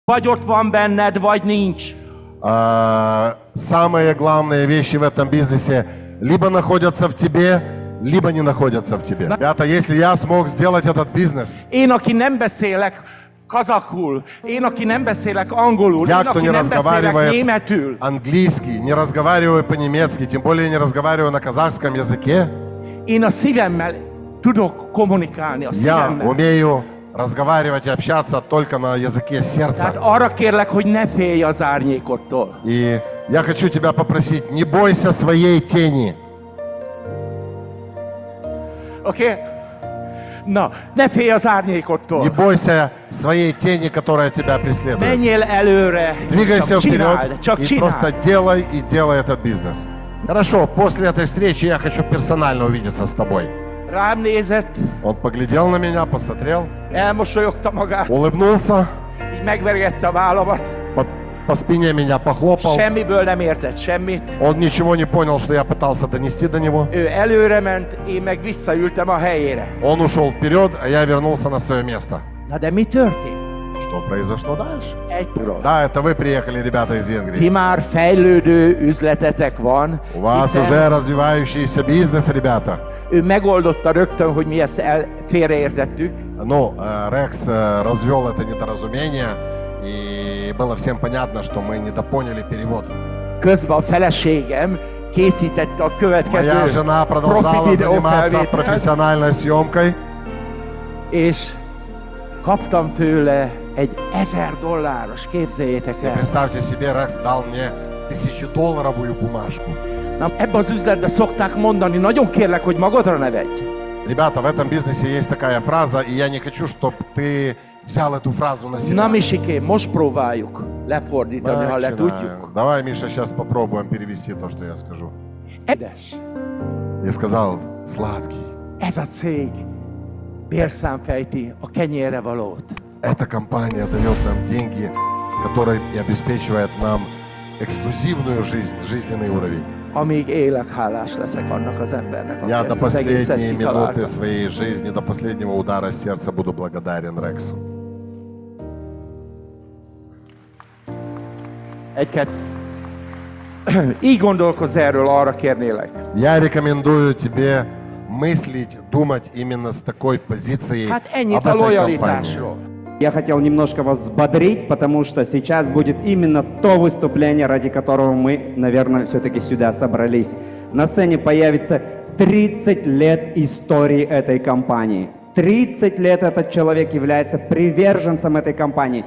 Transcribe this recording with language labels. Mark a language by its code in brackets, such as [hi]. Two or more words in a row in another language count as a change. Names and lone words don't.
[hu] Vagy ott van benned, vagy nincs. [ru] Самые главные вещи в этом бизнесе либо находятся в тебе, либо не находятся в тебе. Ребята, если я смог сделать этот бизнес, [hu] Én, aki nem beszélek kazakul, én, aki nem beszélek angolul, én, [ru] я, кто [hu] aki [ru] не [hu] nem beszélek [ru] разговаривает [hu] németül, [ru] английский, не разговариваю по-немецки, тем более не разговариваю на казахском языке, [hu] én a szívemmel tudok kommunikálni, a [ru] я [hu] szívemmel. [ru] умею разговаривать и общаться только на языке [hu] Tehát [ru] сердца. [hu] arra kérlek, hogy ne félj az árnyékottól. [ru] И я хочу тебя попросить, не бойся своей tени. [hu] Oké? Na, ne félj az árnyékottól. [ru] Не бойся своей tени, которая тебя преследует. [hu] Menjél előre, [ru] Двигайся [hu] csak csináld, [ru] вперед [hu] csak [ru] и [hu] csináld. [ru] просто делай и делай этот бизнес. Хорошо, после этой встречи я хочу персонально увидеться с тобой. [hu] Rám nézett, [ru] Он поглядел на меня, посмотрел, [hu] elmosolyogta magát, [ru] улыбнулся, [hu] így megvergette a vállamat. [ru] по спине меня похлопал. [hu] Semmiből nem értett semmit. [ru] Он ничего не понял, что я пытался донести до него. [hu] Ő előre ment, én meg visszaültem a helyére. [ru] Он ушел вперед, а я вернулся на свое место. [hu] Na de mi történt? [ru] Что произошло дальше? [hu] Egy pillanat. [ru] Да, это вы приехали, rебята из [hu] Ti [ru] Венгрии. [hu] már fejlődő üzletetek van, [ru] У вас [hu] hiszen [ru] уже развивающийся бизнес, ребята. [hu] ő megoldotta rögtön, hogy mi ezt félreértettük. [ru] Ну, Рекс развел это недоразумение, и было всем понятно, что мы недопоняли перевод. [hu] Közben a feleségem készítette a [ru] Моя [hu] következő [ru] жена [hu] profi [ru] продолжала заниматься [hu] videófelvételt, [ru] профессиональной съемкой, [hu] és kaptam tőle egy $1000, képzeljétek [ru] и [hu] el. [ru] представьте себе, Рекс дал мне $1000 бумажку. [hu] Na, ebbe az üzletbe szokták mondani, nagyon kérlek, hogy magadra ne vegyj. [ru] Rебята, в этом бизнесе есть такая фраза, и я не хочу, чтобы ты взял эту фразу на себя. [hu] Na Misikém, most próbáljuk lefordítani, ha le [ru] Начинаем. [hu] tudjuk. [ru] Давай, Миша, сейчас попробуем перевести то, что я скажу. [hu] Édes, [ru] Я сказал, сладкий. [hu] ez a cég bérszámfejti a kenyérre valót. [ru] Эта компания дает нам деньги, которые и обеспечивает нам эксклюзивную жизнь, жизненный уровень. [hu] Amíg élek, hálás leszek annak az embernek, aki [ru] Я до [hu] ezt az egészet [ru] последней минуты [hu] kitalálta. [ru] своей жизни, до последнего удара сердца буду благодарен Рексу. [hu] Egy-két... Így gondolkozz erről, arra kérnélek. [ru] Я рекомендую тебе мыслить, думать именно с такой позицией [hu] Hát [ru] об [hu] ennyit a [ru] этой компании. [hu] lojalitásról. [ru] Я хотел немножко вас взбодрить, потому что сейчас будет именно то выступление, ради которого мы, наверное, все-таки сюда собрались. На сцене появится 30 лет истории этой компании. 30 лет этот человек является приверженцем этой компании.